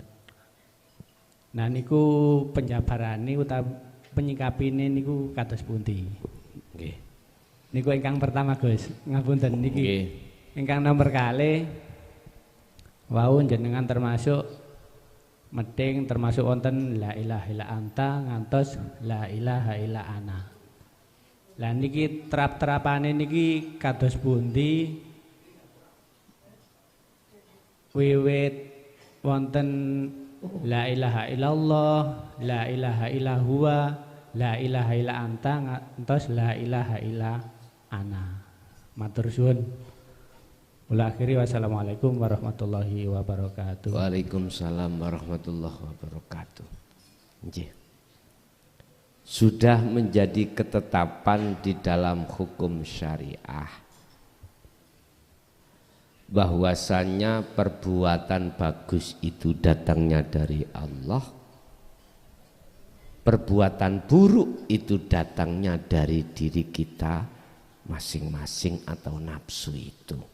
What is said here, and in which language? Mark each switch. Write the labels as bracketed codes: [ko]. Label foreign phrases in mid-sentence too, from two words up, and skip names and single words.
[jv] Nah niku penjabarane utawi penyikapine niku kados pundi? Nggih. Niku ingkang pertama Gus, ngapunten niki. Nggih. Ingkang nomor kalih wau jenengan termasuk meding termasuk wonten [ar] لا إله إلا أنت [jv] ngantos [ar] لا إله إلا أنا. [jv] Lah niki terap-terapane niki kados pundi? Wiwit wonten [ar] لا إله إلا الله، لا إله إلا هو، لا إله إلا أنت [jv] ngantos [ar] لا إله إلا أنا. [jv] Matur suwun. Ula akhiri [ar] والسلام عليكم ورحمة الله وبركاته. وعليكم السلام ورحمة الله وبركاته. [jv] Nggih. [id] Sudah menjadi ketetapan di dalam hukum syariah bahwasanya perbuatan bagus itu datangnya dari Allah, perbuatan buruk itu datangnya dari diri kita masing-masing atau nafsu itu.